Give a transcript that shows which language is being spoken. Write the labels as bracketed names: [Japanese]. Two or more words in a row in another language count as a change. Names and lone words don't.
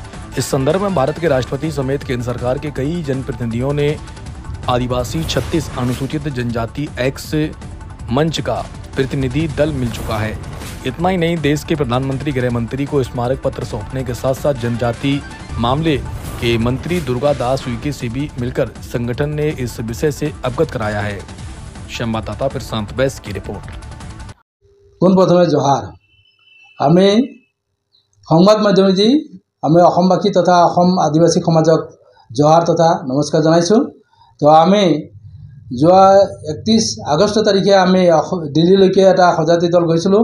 [Hindi] इस संदर्भ में भारत के राष्ट्रपति समेत केंद्र सरकार के कई जनप्रतिनिधियों ने आदिवासी 36 अनुसूचित जनजाति एक्स मंच का प्रतिनिधि दल मिल चुका है। इतना ही नहीं, देश के प्रधानमंत्री गृह मंत्री को स्मारक पत्र सौंपने के साथ साथ जनजाति मामले के मंत्री दुर्गा दास उइके से भी मिलकर संगठन ने इस विषय से अवगत कराया है। संवाददाता प्रशांत बैस की रिपोर्ट। [Assamese] পোনপ্ৰথমে জোহাৰ। আমি সংবাদ মাধ্যমেদি আমি অসমবাসী তথা অসম আদিবাসী সমাজক জোহাৰ তথা নমস্কাৰ জনাইছোঁ। তো আমি যোৱা 31 আগষ্ট তাৰিখে আমি দিল্লীলৈকে এটা সজাতি দল গৈছিলোঁ।